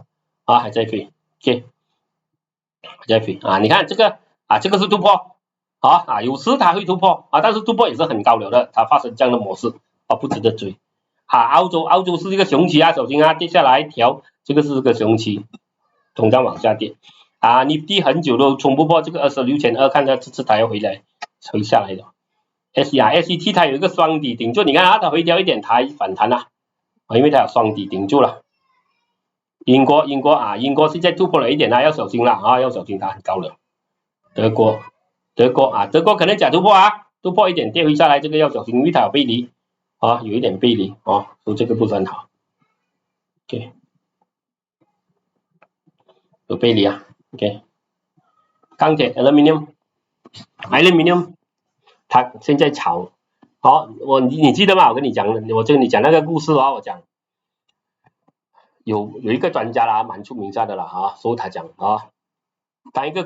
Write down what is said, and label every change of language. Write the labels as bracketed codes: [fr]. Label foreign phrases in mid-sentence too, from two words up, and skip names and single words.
[zh] 還在飛 ，OK， 還在飛你看這個這個是突破有時它會突破但是突破也是很高了的，它發生這樣的模式不值得追澳洲是一個熊期小心跌下來調，這個是個熊期，通常往下跌你低很久都衝不破這個26,200，看它這次它要回下來的 SET 它有一個雙底頂住，你看它回調一點，它反彈了因為它有雙底頂住了。英國現在突破了一點要小心了要小心它很高了。德國可能假突破突破一點跌回下來，這個要小心，因為它有背離有一點背離所以這個不是很好。OK，有背離OK， 鋼鐵 Aluminium 它現在炒你記得嗎？我跟你講那個故事我講有一個專家啦，蠻出名的啦所以他講當一個